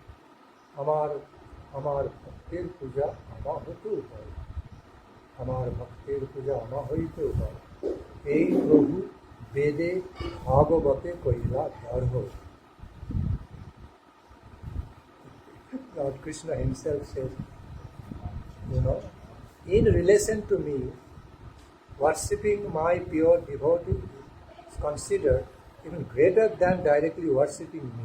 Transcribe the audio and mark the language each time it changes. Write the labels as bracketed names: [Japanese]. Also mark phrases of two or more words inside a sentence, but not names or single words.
[Bangla] আমার ভক্তের পূজা আমা হতে উপায় আমার ভক্তের পূজা আমা হতে উপায় এই প্রভু বেদে ভাগবতে কইলা ধর্ম [English] Lord Krishna Himself says, in relation to me, worshipping my pure devotee is considered even greater than directly worshipping me.